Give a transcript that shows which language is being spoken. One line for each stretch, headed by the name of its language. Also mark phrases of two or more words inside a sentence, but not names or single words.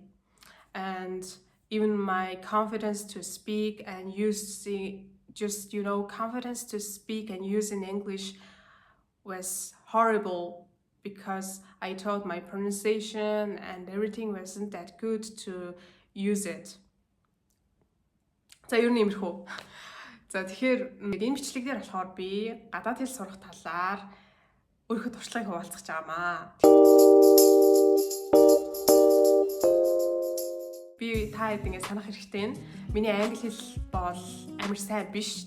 English: And even my confidence to speak and use confidence to speak and use in English was horrible because I thought my pronunciation and everything wasn't that good to use it.
Mongolian: За ер нь иймэрхүү. За тэгэхээр энэ бичлэг дээр болохоор би гадаад хэл сурах талаар өөрийнхөө туршлагыг хуваалцах гэж байгаамаа. Би та хэд ингэ санах хэрэгтэй нь миний англи хэл бол амар сайн биш.